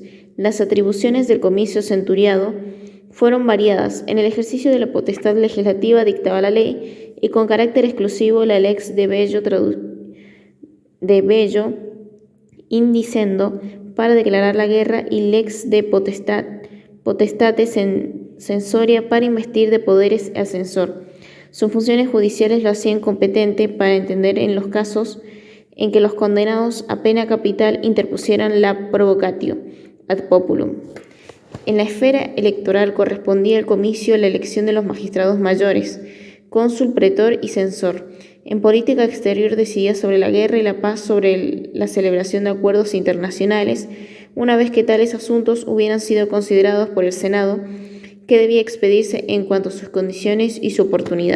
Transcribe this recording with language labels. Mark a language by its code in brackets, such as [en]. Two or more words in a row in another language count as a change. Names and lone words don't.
[es] Las atribuciones del comicio centuriado fueron variadas. En el ejercicio de la potestad legislativa dictaba la ley y con carácter exclusivo la [la] lex de bello indicendo [es] para declarar la guerra y [la] lex de potestate censoria [es] para investir de poderes al censor. Sus funciones judiciales lo hacían competente para entender en los casos en que los condenados a pena capital interpusieran la [la] provocatio ad populum. [es] En la esfera electoral correspondía al comicio la elección de los magistrados mayores, cónsul, pretor y censor. En política exterior decidía sobre la guerra y la paz, sobre la celebración de acuerdos internacionales, una vez que tales asuntos hubieran sido considerados por el Senado, que debía expedirse en cuanto a sus condiciones y su oportunidad.